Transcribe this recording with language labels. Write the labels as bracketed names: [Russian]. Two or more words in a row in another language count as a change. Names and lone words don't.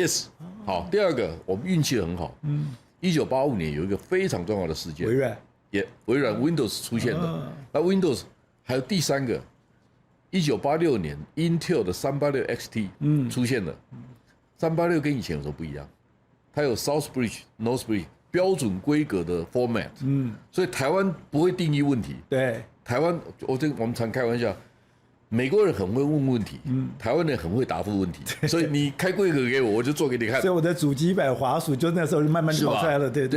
[Chinese] Yes。好，第二個，我們運氣很好。1985年有一個非常重要的事件，微軟 Windows 出現了。那 Windows 還有第3個，1986年 Intel 的386 XT 出現了。386跟以前有什麼不一樣？它有 [English] Southbridge、Northbridge [Chinese] 標準規格的 format。所以台灣不會定義問題。對，台灣我們常開玩笑。美國人很會問問題，台灣人很會答復問題，所以你開規格給我，我就做給你看。所以我的主機板、滑鼠就那時候就慢慢跑出來了，对不